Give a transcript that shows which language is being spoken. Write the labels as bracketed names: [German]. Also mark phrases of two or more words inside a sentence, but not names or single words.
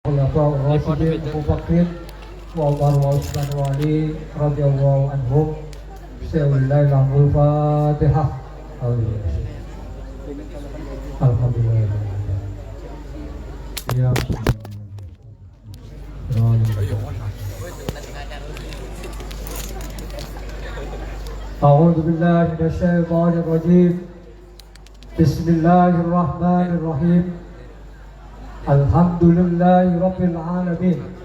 [Arabic] الخلفاء الراشدين أبو بكر وعمر وعثمان وعلي رضي الله عنهم. Bismillahirrahmanirrahim. Fatihah. Alhamdulillah. Ya. أعوذ بالله من الشيطان الرجيم. بسم الله الرحمن الرحيم الحمد لله رب العالمين.